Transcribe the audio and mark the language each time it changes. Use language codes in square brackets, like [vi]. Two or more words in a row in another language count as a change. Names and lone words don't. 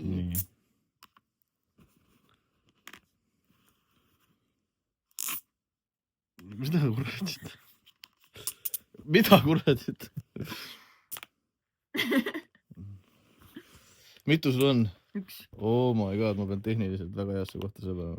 [et] Nii. Mida kuradit? Mida kuradit? Mitu sul on? 1. [en] Oh my god, [et] ma pean tehniliselt väga heasse kohta selle.